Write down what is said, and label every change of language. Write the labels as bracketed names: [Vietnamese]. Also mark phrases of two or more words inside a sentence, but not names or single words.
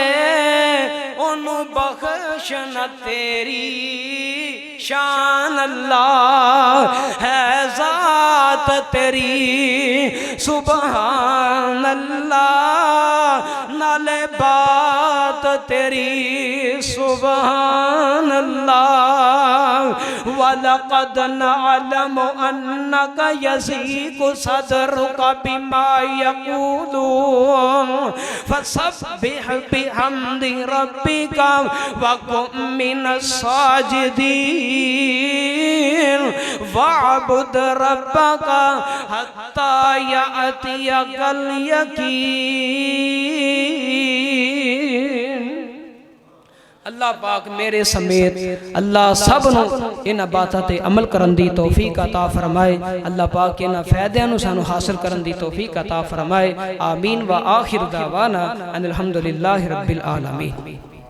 [Punjabi] اونوں بخشن تیری شان اللہ ہے ذات تیری [Arabic] سبحان الله [Punjabi] نالے بات تیری سبحان [Arabic] الله ولقد نعلم أنك يضيق صدرك بما يقولون فسبح بحمد ربك وكن من الساجدين واعبد ربك حتى يأتيك اليقين. [Punjabi] اللہ پاک میرے سمیت اللہ سب نوں انہاں باتاں تے عمل کرن دی توفیق عطا فرمائے. اللہ پاک انہاں فائدیاں نوں سانوں حاصل کرن دی توفیق عطا فرمائے. [Arabic] آمين وآخر دعوانا أن الحمد لله رب العالمين.